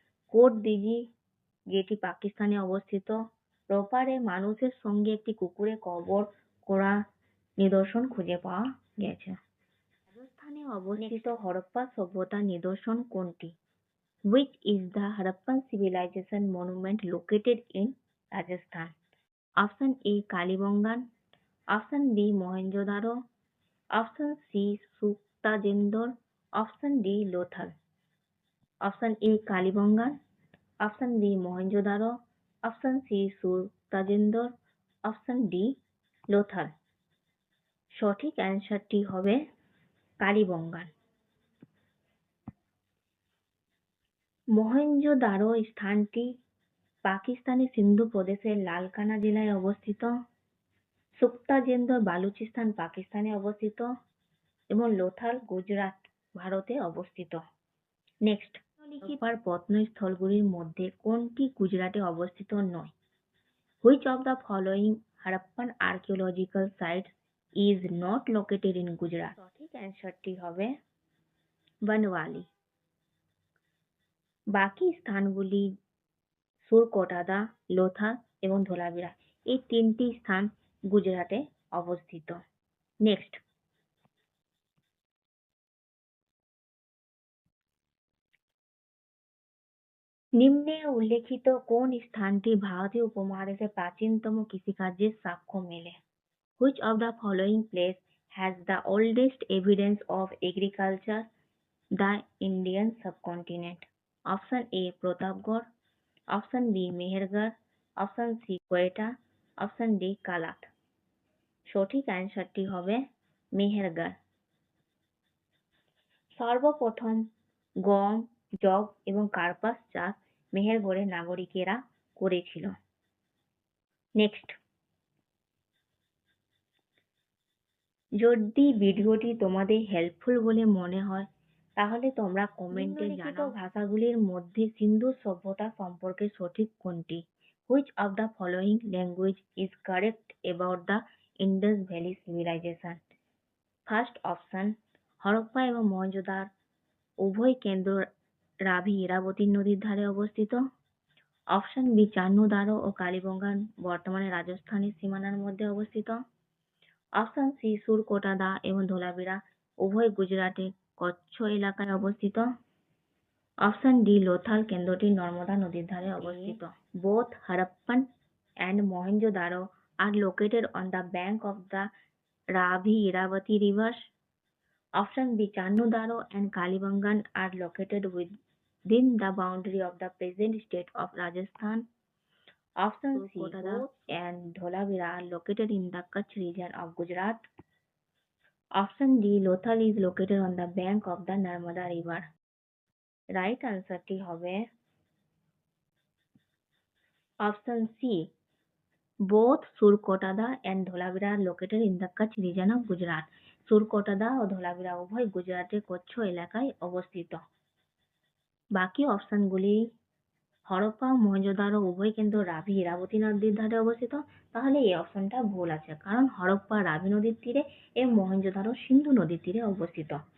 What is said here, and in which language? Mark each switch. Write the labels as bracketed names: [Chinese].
[Bangla] Coat দিঘি, যেটি পাকিস্তানে অবস্থিত। রোপারে মানুষের সঙ্গে একটি কুকুরের কবর করা নিদর্শন খুঁজে পাওয়া গেছে। রাজস্থানে অবস্থিত হরপ্পা সভ্যতার নিদর্শন কোনটি? [English] Which is the Harappan civilization monument located in Rajasthan? [Bangla] Option A Kalibangan, Option B Mohenjo-daro, Option C সুক্তাজেন্দর, Option D Lothal. Option A Kalibangan, Option B Mohenjo-daro, Option C সুক্তাজেন্দর, Option D Lothal. সঠিক অ্যান্সারটি হবে কালীবঙ্গান। মহেঞ্জোদারো স্থানটি পাকিস্তানের সিন্ধু প্রদেশের লালকানা জেলায় অবস্থিত। সুক্তাজেন্দর বালুচিস্তান পাকিস্তানে অবস্থিত এবং লোথাল গুজরাট ভারতে অবস্থিত। নেক্সট, হরপ্পার প্রত্নস্থলগুলির মধ্যে কোনটি গুজরাটে অবস্থিত নয়? [English] Which of the following Harappan archaeological sites is not located in Gujarat? [Bangla] সঠিক অ্যান্সারটি হবে বনওয়ালি। বাকি স্থানগুলি সুরকোটাদা, লোথাল এবং ধোলাবিরা, এই তিনটি স্থান গুজরাটে অবস্থিত। নেক্সট, নিম্নে উল্লেখিত কোন স্থানটি ভারতীয় উপমহাদেশে প্রাচীনতম কৃষিকার্যের সাক্ষ্য মেলে? [English] Which of the following place has the oldest evidence of agriculture the Indian subcontinent? [Bangla] Option A Pratapgarh, Option B Mehrgarh, Option C Quetta, Option D Kalat. সঠিক অ্যান্সারটি হবে মেহেরগড়। সর্বপ্রথম গম, যব এবং কার্পাস চাষ মেহেরগড়ের নাগরিকেরা করেছিল। নেক্সট, যদি ভিডিওটি তোমাদের হেল্পফুল বলে মনে হয় তাহলে তোমরা কমেন্টে জানাও ভাষাগুলির মধ্যে সিন্ধু সভ্যতা সম্পর্কে সঠিক কোনটি? [English] Which of the following language is correct about the Indus Valley Civilization? [Bangla] First option, Harappa এবং মহেঞ্জোদারো উভয় কেন্দ্র রাভি ইরাবতী নদীর ধারে অবস্থিত। অপশন বি চান্নুদারো ও কালীবঙ্গান বর্তমানে রাজস্থানের সীমানার মধ্যে অবস্থিত। অপশন সি সুরকোটাদা এবং ধোলাবিরা উভয় গুজরাটের কচ্ছ এলাকায় অবস্থিত। অপশন ডি লোথাল কেন্দ্রটি নর্মদা নদীর ধারে অবস্থিত। [English] Both Harappan and Mohenjo-daro are located on the bank of the Ravi Iravathi rivers. Option B Channu-daro and Kalibangan are located within the boundary of the present state of Rajasthan. Option C Kotada and Dholavira are located in the Kutch region of Gujarat. Option D Lothal is located on the bank of the Narmada river. Right answer [Bangla] টি হবে [English] option C. Both Surkotada and Dholavira are located in the Kutch region of Gujarat. [Bangla] সুরকোটাদা ও ধোলাবিরা উভয় গুজরাটের কচ্ছ এলাকায় অবস্থিত। বাকি অপশনগুলি হরপ্পা ও মহেঞ্জোদারো উভয় কেন্দ্র রাভি ইরাবতী নদীর ধারে অবস্থিত, তাহলে এই অপশনটা ভুল আছে, কারণ হরপ্পা রাভি নদীর তীরে এবং মহেঞ্জোদারো সিন্ধু নদীর তীরে অবস্থিত।